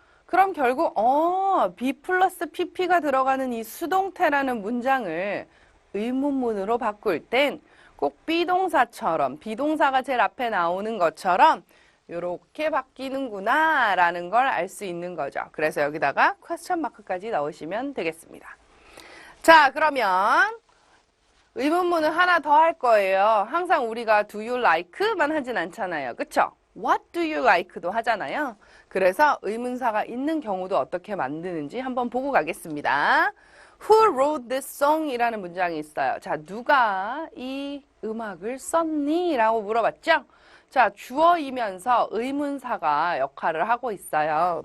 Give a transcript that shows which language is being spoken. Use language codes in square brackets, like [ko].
[ko] 그럼 결국 B 플러스 PP가 들어가는 이 수동태라는 문장을 의문문으로 바꿀 땐 꼭 비동사처럼, 비동사가 제일 앞에 나오는 것처럼 이렇게 바뀌는구나 라는 걸 알 수 있는 거죠. 그래서 여기다가 퀘스천 마크까지 넣으시면 되겠습니다. 자, 그러면 의문문은 하나 더 할 거예요. 항상 우리가 [en] do you like [ko] 만 하진 않잖아요. 그쵸? [en] what do you like [ko] 도 하잖아요. 그래서 의문사가 있는 경우도 어떻게 만드는지 한번 보고 가겠습니다. [en] Who wrote this song? [ko] 이라는 문장이 있어요. 자, 누가 이 음악을 썼니? 라고 물어봤죠? 자, 주어이면서 의문사가 역할을 하고 있어요.